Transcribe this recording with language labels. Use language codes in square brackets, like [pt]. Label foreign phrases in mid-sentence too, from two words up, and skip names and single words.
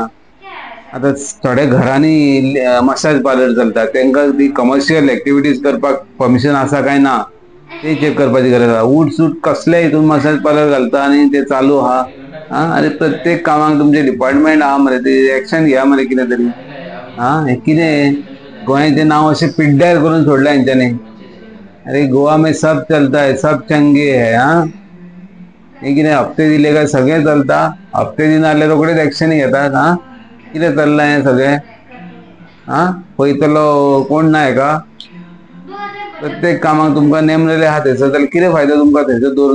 [kok] आतां थोड्या घरांनी मसाज पार्लर चलता, तांकां ती [en] commercial activities [kok] करपाक परमिशन आसा काय ना ते चेक करपाची गरज आहा. उठ सूट कसलेय हितून मसाज पार्लर घालता आनी ते चालू आहा. अरे प्रत्येक कामाक तुमचे डिपार्टमेंट आहा मरे, ते एक्शन घेया मरे कितें तरी. हे कितें गोंयाचें नांव अशें पिड्ड्यार करून सोडलां हेंच्यांनी. [hi] अरे गोवा में सब चलता है, सब चंगे है. [kok] हे कितें हप्ते दिले काय सगळें चलता? हप्ते दिना जाल्यार रोखडेच एक्शन घेतात. कितें चल्लां हें सगळें? पळयतलो कोण ना हेका? प्रत्येक कामाक तुमकां नेमलेले आहा थंयसर जाल्यार कितें फायदो तुमकां थंयसर दवरून?